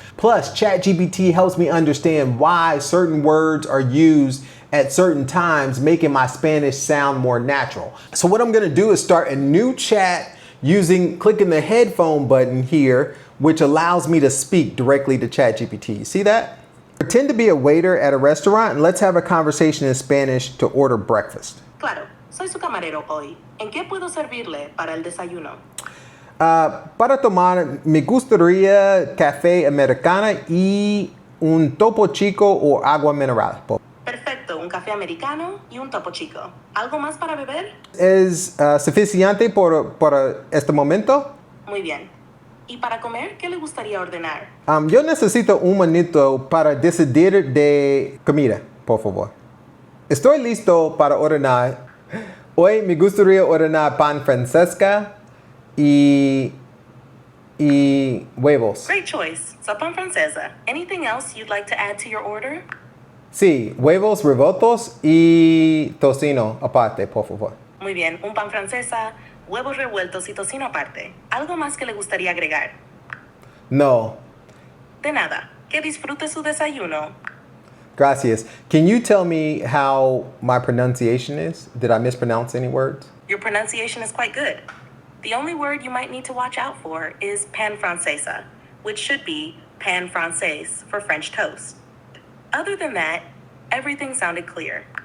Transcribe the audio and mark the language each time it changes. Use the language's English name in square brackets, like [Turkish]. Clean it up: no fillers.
[English] Plus, ChatGPT helps me understand why certain words are used at certain times, making my Spanish sound more natural. So what I'm gonna do is start a new chat clicking the headphone button here, which allows me to speak directly to ChatGPT. You see that? Pretend to be a waiter at a restaurant and let's have a conversation in Spanish to order breakfast. [Spanish] Claro, soy su camarero hoy. ¿En qué puedo servirle para el desayuno? Para tomar, me gustaría café americano y un topo chico o agua mineral. Perfecto, un café americano y un topo chico. ¿Algo más para beber? ¿Es suficiente por este momento? Muy bien. ¿Y para comer, qué le gustaría ordenar? Yo necesito un minuto para decidir de comida, por favor. Estoy listo para ordenar. Hoy me gustaría ordenar pan francesca y huevos. [English] Great choice. So pan francesa. Anything else you'd like to add to your order? [Spanish] Sí, huevos revueltos y tocino aparte, por favor. Muy bien, un pan francesa, huevos revueltos y tocino aparte. ¿Algo más que le gustaría agregar? No. De nada. Que disfrute su desayuno. Gracias. [English] Can you tell me how my pronunciation is? Did I mispronounce any words? Your pronunciation is quite good. The only word you might need to watch out for is pan francesa, which should be pan français for French toast. Other than that, everything sounded clear.